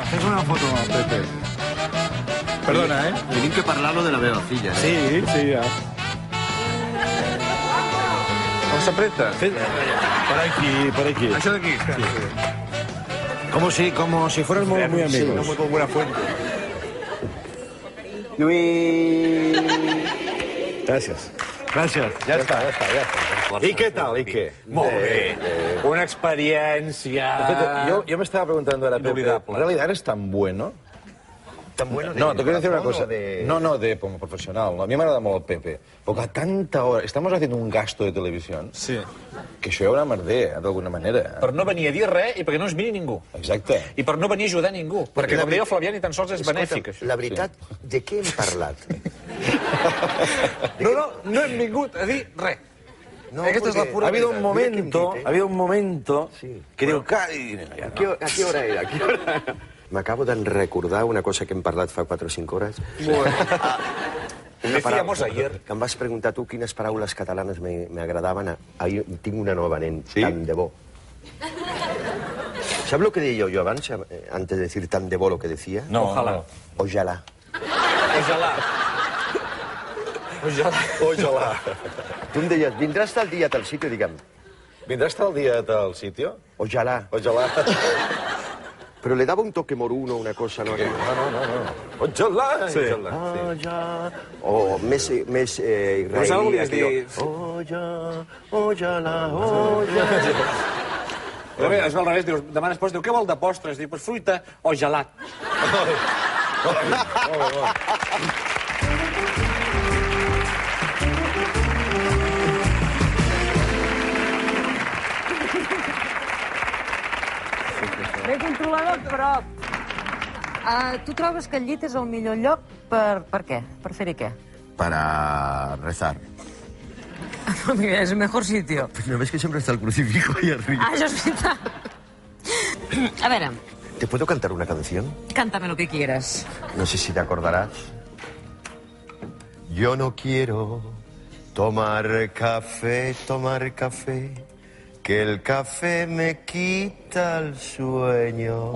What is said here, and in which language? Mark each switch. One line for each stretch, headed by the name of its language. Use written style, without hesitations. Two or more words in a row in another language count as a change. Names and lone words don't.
Catalan: Fes una foto, Pepe. Perdona, ¿eh? Tenim que parlar-lo de la meva filla, eh?
Spanish: Sí, sí, ya.
Catalan: Com s'apreta?
Spanish: Por aquí, por aquí.
Catalan: Això d'aquí?
Spanish: Como si fueran muy amigos. Muy buena fuente. Lluís... Gracias. Gracias. Ya está. ¿Y qué tal? ¿Y qué?
Catalan: Molt bé. Una experiència...
Spanish: Yo me estaba preguntando ahora, Pepe, Inolvidable. ¿en realidad eres tan bueno? Tan bueno de No, te quiero decir una corazón cosa. o de... No, como profesional. A mí me agrada molt el Pepe. Porque a tanta hora... Estamos haciendo un gasto de televisión Sí.
Catalan: que això hi haurà merder, d'alguna manera. Per no venir a dir res i perquè no es miri ningú. Exacte. I per no venir a ajudar ningú. Perquè, com deia el Flavià, ni tan sols és benèfic, això. La veritat, de què hem parlat? No hem vingut a dir res. No, Aquesta és la
Spanish: porque
Catalan: pura
Spanish: Ha habido un
Catalan: Mira que hem
Spanish: momento,
Catalan: dit,
Spanish: ha habido un momento Sí.
Catalan: que diu...
Spanish: ¿A qué hora era? ¿A qué hora?
Catalan: M'acabo de recordar una cosa que hem parlat fa 4 o 5 hores.
Spanish: Decíamos ayer.
Catalan: Que em vas preguntar tu quines paraules catalanes me agradaven. Ahir tinc una nova, nen. Sí? Tan de bo.
Spanish: ¿Sabes lo que
Catalan: deia jo abans,
Spanish: antes de decir tan de bo lo que decía? No, Ojalá. Ojalá. Ojalá. Ojalá. Ojalá.
Catalan: Tu em deies, vindràs tal dia a tal sitio? Digue'm,
Spanish: ¿Vendrás tal día a tal sitio? ojalá. Ojalá. Però le daba un toque moruno, una cosa, no? No. Ojalá. Sí. Ojalá. Sí.
Catalan: Ojalá. O més israelí. Però saps volies dir?
Spanish: Ojalá, ojalá.
Catalan: Però bé, és al revés, dius, demanes postres, diu, què vol de postres? Diu, pues fruita o gelat. Bé controlador, però... tu trobes que el llit és el millor lloc per què? Per fer-hi què?
Spanish: Para rezar.
Catalan: És el millor sitio.
Spanish: ¿No ves que siempre está el crucifijo ahí arriba?
Catalan: Això és veritat. A veure,
Spanish: ¿Te puedo cantar una canción? cántame lo que quieras. No sé si te acordarás. Yo no quiero tomar café, que el café me quita el sueño.